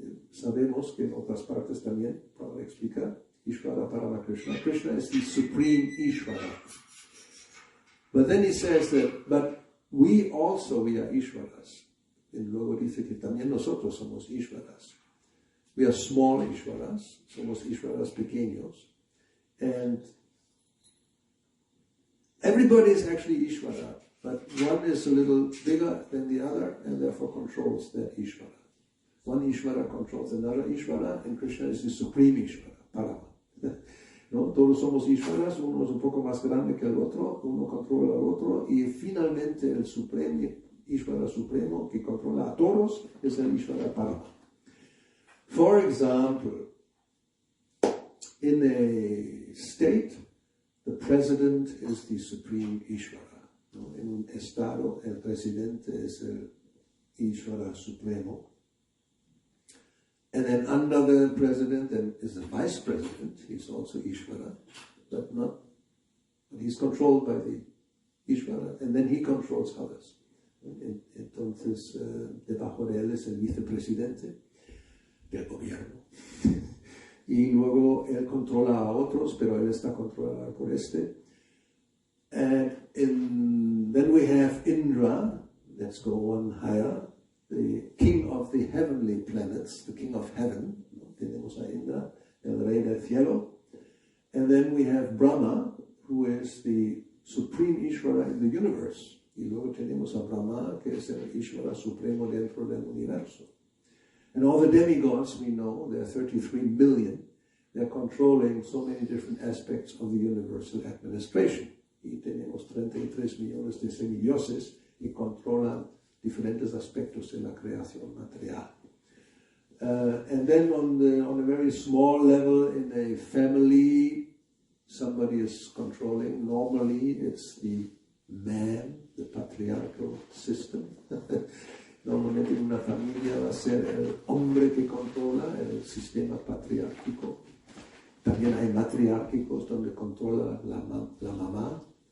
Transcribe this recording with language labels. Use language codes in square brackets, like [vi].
[es] Sabemos que en otras partes también, Prabhupada explica, Ishvara Parama Krishna. [en] Krishna is the supreme Ishvara. But then he says that, but we are Ishvaras. [es] Y luego dice que también nosotros somos Ishvaras. [en] We are small Ishvaras, [es] somos Ishvaras pequeños. [en] And everybody is actually Ishvara, but one is a little bigger than the other and therefore controls that Ishvara. One Ishvara controls another Ishvara, and Krishna is the supreme Ishvara, Parama. [es] ¿No? Todos somos Ishvaras, uno es un poco más grande que el otro, uno controla al otro, y finalmente el supremo, Ishvara supremo, que controla a todos, es el Ishvara Parama. [en] For example, in a state, the president is the supreme Ishvara. [es] ¿No? En un estado, el presidente es el Ishvara supremo. [en] And then under the president is the vice president, he's also Ishvara, but he's controlled by the Ishvara, and then he controls others. [es] Entonces, debajo de él es el vicepresidente del gobierno. Y luego él controla a otros, pero él está controlado por este. [en] And then we have Indra, let's go one higher, the king of the heavenly planets, the king of heaven. [es] Tenemos a Indra, el rey del cielo. [en] And then we have Brahma, who is the supreme Ishvara in the universe. [es] Y luego tenemos a Brahma, que es el Ishvara supremo dentro del universo. [en] And all the demigods we know, there are 33 million, they're controlling so many different aspects of the universal administration. [es] Y tenemos 33 millones de semidioses que controlan diferentes aspectos de la creación material. [en] And then on a very small level in a family, somebody is controlling. Normally it's the man, the patriarchal system. [es] Normalmente en una familia va a ser el hombre que controla el sistema patriárquico. También hay matriárquicos donde controla la mamá.